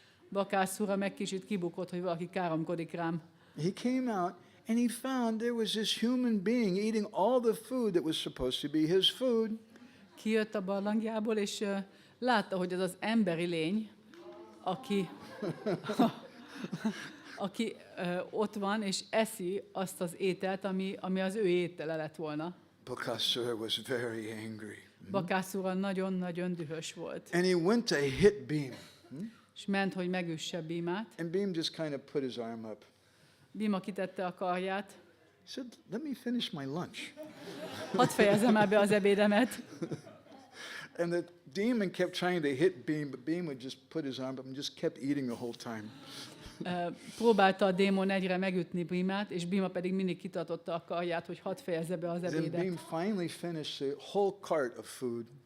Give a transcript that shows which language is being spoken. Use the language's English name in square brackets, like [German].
[Hungarian] Bakászúra meg kicsit kibukott, hogy valaki káromkodik rám. [English] He came out and he found there was this human being eating all the food that was supposed to be his food. [Hungarian] Kijött a barlangjából, és látta, hogy ez az emberi lény, aki ott van, és eszi azt az ételt, ami az ő étele lett volna. [English] Bakasur was very angry. [Hungarian] Bakászúra nagyon-nagyon dühös volt. [English] And he went to hit Beam. [Hungarian] És ment, hogy megüsse Bímát. [English] And Beam just kind of put his arm up. [Hungarian] Bíma kitette a karját. [English] He said, let me finish my lunch. [Hungarian] Hadd fejezzem már be az ebédemet. [English] And the demon kept trying to hit Beam, but Beam would just put his arm up and just kept eating the whole time. [Hungarian] Próbálta a démon egyre megütni Bímát, és Bíma pedig mindig kitartotta a karját, hogy hadd fejezze be az [English] Then [Hungarian] ebédet. [English] Beam finally finished the whole cart of food.